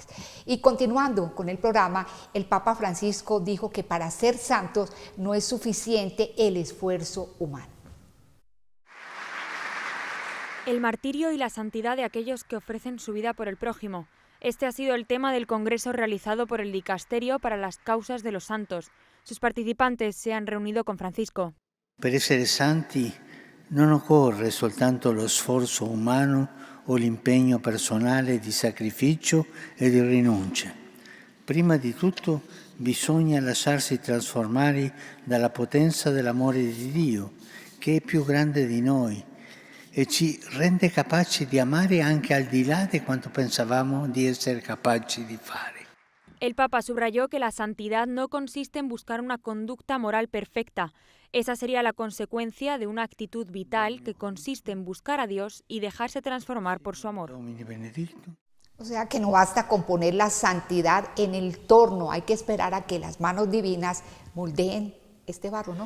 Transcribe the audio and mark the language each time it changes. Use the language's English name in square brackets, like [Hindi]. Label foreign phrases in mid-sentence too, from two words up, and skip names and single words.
[Spanish] Y continuando con el programa, el Papa Francisco dijo que para ser santos no es suficiente el esfuerzo humano. El martirio y la santidad de aquellos que ofrecen su vida por el prójimo. Este ha sido el tema del congreso realizado por el Dicasterio para las Causas de los Santos. Sus participantes se han reunido con Francisco. [Italian] Per essere santi non occorre soltanto lo sforzo umano o l'impegno personale di sacrificio e di rinuncia. Prima di tutto bisogna lasciarsi trasformare dalla potenza dell'amore di Dio, che è più grande di noi, e ci rende capaci di amare anche al di là di quanto pensavamo di essere capaci di fare. [Spanish] El Papa subrayó que la santidad no consiste en buscar una conducta moral perfecta. Esa sería la consecuencia de una actitud vital que consiste en buscar a Dios y dejarse transformar por su amor. O sea que no basta con poner la santidad en el torno, hay que esperar a que las manos divinas moldeen este barro, ¿no?